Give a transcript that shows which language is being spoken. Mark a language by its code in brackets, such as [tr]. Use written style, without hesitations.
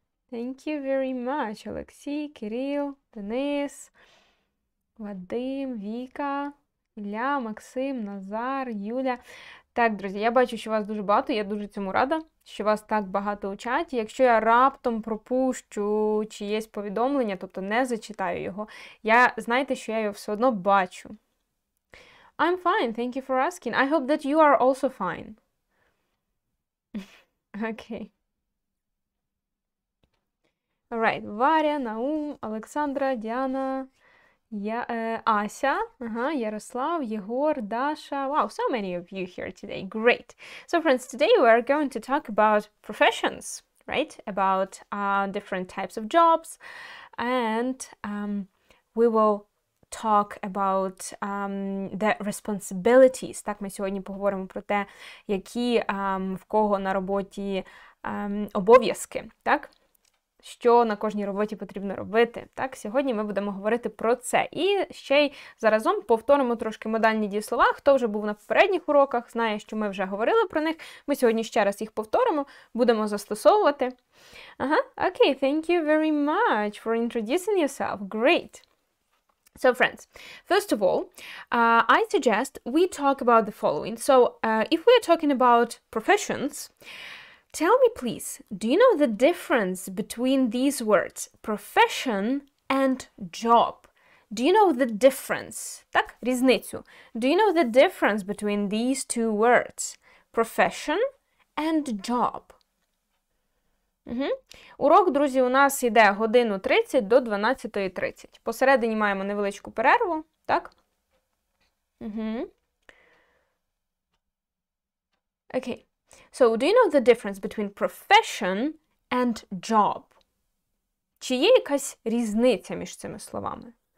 [en] Thank you very much, Олексій, Кирил, Денис, Вадим, Віка, Ілля, Максим, Назар, Юля. [uk] Так, друзі, я бачу, що вас дуже багато, я дуже цьому рада, що вас так багато у чаті. Якщо я раптом пропущу чиєсь повідомлення, тобто не зачитаю його, знайте, що я його все одно бачу. [en] I'm fine, thank you for asking. I hope that you are also fine. Okay. Alright, Варя, Наум, Олександра, Діана, Ася, Ярослав, Єгор, Dasha. Wow, so many of you here today. Great. So friends, today we are going to talk about professions, right? About different types of jobs. And we will talk about the responsibilities. [uk] Так, ми сьогодні поговоримо про те, які в кого на роботі обов'язки, так? Що на кожній роботі потрібно робити. Так, сьогодні ми будемо говорити про це. І ще й заразом повторимо трошки модальні дієслова. Хто вже був на попередніх уроках, знає, що ми вже говорили про них. Ми сьогодні ще раз їх повторимо, будемо застосовувати. [en] Okay, thank you very much for introducing yourself. Great. So friends, first of all, I suggest we talk about the following. So if we are talking about professions, tell me, please, do you know the difference between these words, profession and job? Do you know the difference? [uk] Так, різницю. [en] Do you know the difference between these two words, profession and job? [uk] Урок, друзі, у нас йде 1:30 до 12:30. Посередині маємо невеличку перерву, так? [en] Okay. So, do you know the difference between profession and job? [uk] Чи є якась різниця між цими словами?